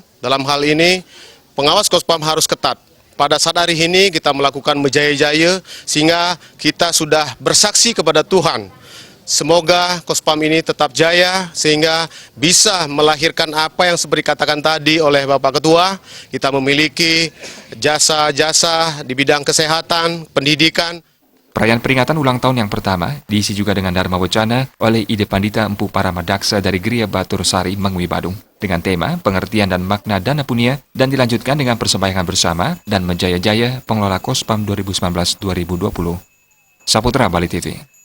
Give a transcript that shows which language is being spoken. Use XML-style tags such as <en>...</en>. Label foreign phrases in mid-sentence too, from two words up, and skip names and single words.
<id>Dalam hal ini, pengawas Kospam harus ketat. Pada saat hari ini kita melakukan menjaya-jaya sehingga kita sudah bersaksi kepada Tuhan. Semoga Kospam ini tetap jaya sehingga bisa melahirkan apa yang seperti dikatakan tadi oleh Bapak Ketua. Kita memiliki jasa-jasa di bidang kesehatan, pendidikan. Perayaan peringatan ulang tahun yang pertama diisi juga dengan Dharma Wacana oleh Ide Pandita Empu Paramadaksa dari Geria Batur Sari, Mangwi Badung, dengan tema pengertian dan makna dana punya dan dilanjutkan dengan persembahyangan bersama dan menjaya-jaya pengelola Kospam 2019-2020. Saputra Bali TV.</id>